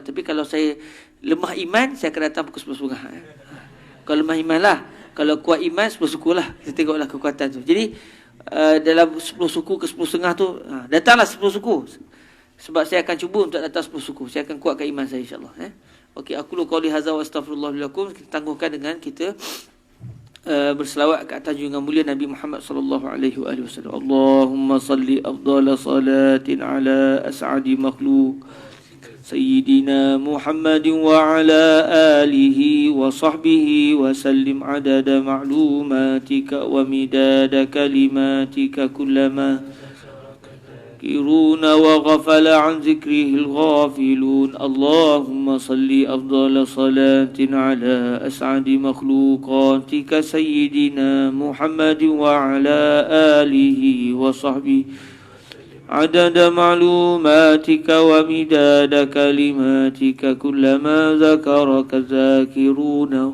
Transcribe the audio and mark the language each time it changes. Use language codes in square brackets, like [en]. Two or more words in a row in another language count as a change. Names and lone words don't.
[ms] Tapi kalau saya lemah iman, saya akan datang pukul 10.30 Kalau lemah iman lah. Kalau kuat iman, 10 suku lah. Kita tengoklah kekuatan tu. Jadi dalam 10 suku ke 10.30 tu, datanglah 10 suku. Sebab saya akan cuba untuk datang 10 suku. Saya akan kuatkan iman saya insyaAllah. [ar] Okey, أقول قولي هذا وأستغفر الله لكم. [ms] Kita tangguhkan dengan kita berselawat ke atas junjungan mulia Nabi Muhammad [ar] صلى الله عليه وسلم. اللهم صل أفضل صلاة على أسعد مخلوق سيدنا محمد وعلى آله وصحبه وسلم عدد معلوماتك و مداد كلماتك كلما يذكرون وغفل عن ذكره الغافلون اللهم صل أفضل صلاة على أسعد مخلوقاتك سيدنا محمد وعلى آله وصحبه عدد معلوماتك ومداد كلماتك كلما ذكرك الذاكرون